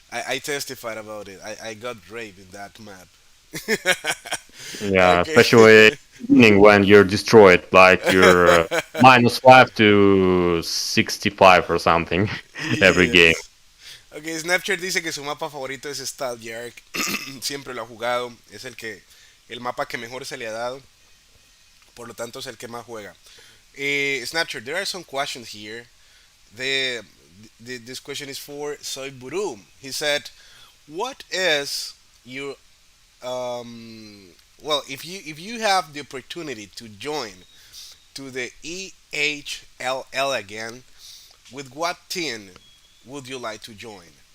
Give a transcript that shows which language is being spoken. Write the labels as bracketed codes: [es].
[en] I testified about it. I got raped in that map. Yeah, Okay. especially beginning when you're destroyed, like you're -5 to 65 or something every game. [es] Yes. Ok, Snapchat dice que su mapa favorito es Stalker. Siempre lo ha jugado. Es el mapa que mejor se le ha dado. Por lo tanto, es el que más juega. [en] Snapchat, there are some questions here. The, this question is for Soy Buru. He said, "What is your well? If you have the opportunity to join to the EHLL again, with what team would you like to join